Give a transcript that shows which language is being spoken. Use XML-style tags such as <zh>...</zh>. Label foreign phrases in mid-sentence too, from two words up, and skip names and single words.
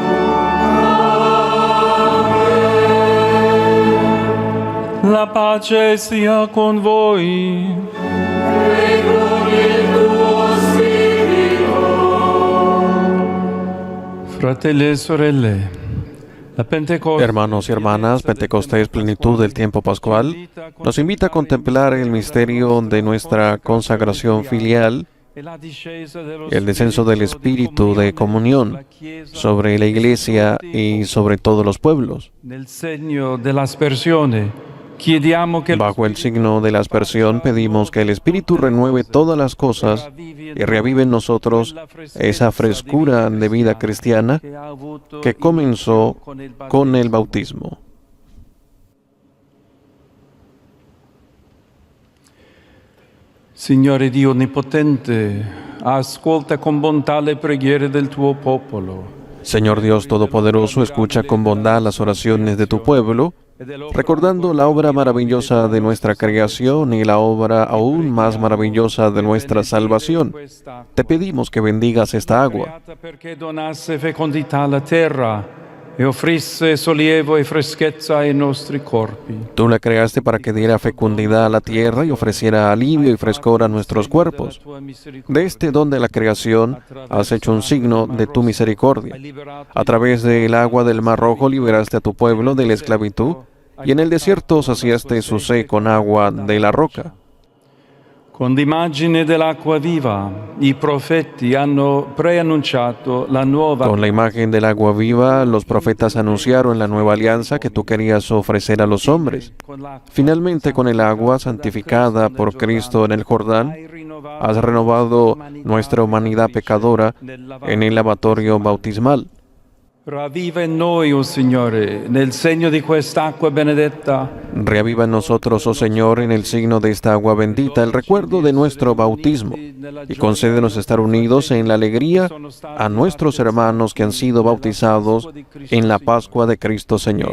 <it>La pace sia con voi. E con il tuo spirito. Fratelli e sorelle,</it> <es>la Pentecostés, Hermanos y hermanas, Pentecostés, plenitud del tiempo pascual, nos invita a contemplar el misterio de nuestra consagración filial, el descenso del Espíritu de comunión sobre la Iglesia y sobre todos los pueblos.</es> <it>Nel segno dell'aspersione, chiediamo che</it> <es>Bajo el signo de la aspersión pedimos que el Espíritu renueve todas las cosas y reavive en nosotros esa frescura de vida cristiana que comenzó con el bautismo.</es> <it>Signore Dio Onnipotente, ascolta con bontà le preghiere del tuo popolo.</it> <es>Señor Dios Todopoderoso, escucha con bondad las oraciones de tu pueblo, recordando la obra maravillosa de nuestra creación y la obra aún más maravillosa de nuestra salvación. Te pedimos que bendigas esta agua,</es> <it>Perché donasse fecondità alla terra e offrisse sollievo e freschezza ai nostri corpi.</it> <es>Tú la creaste para que diera fecundidad a la tierra y ofreciera alivio y frescor a nuestros cuerpos. De este don de la creación has hecho un signo de tu misericordia. A través del agua del Mar Rojo liberaste a tu pueblo de la esclavitud y en el desierto saciaste su sed con agua de la roca.</es> <it>Con l'immagine dell'acqua viva, i profeti hanno preannunciato la nuova.</it> <es>Con la imagen del agua viva, los profetas anunciaron la nueva alianza que tú querías ofrecer a los hombres. Finalmente, con el agua santificada por Cristo en el Jordán, has renovado nuestra humanidad pecadora en el lavatorio bautismal.</es> <it>Ravviva in noi, oh Signore, nel segno di quest'acqua benedetta.</it> <es>Reaviva en nosotros, oh Señor, en el signo de esta agua bendita, el recuerdo de nuestro bautismo, y concédenos estar unidos en la alegría a nuestros hermanos que han sido bautizados en la Pascua de Cristo Señor.</es>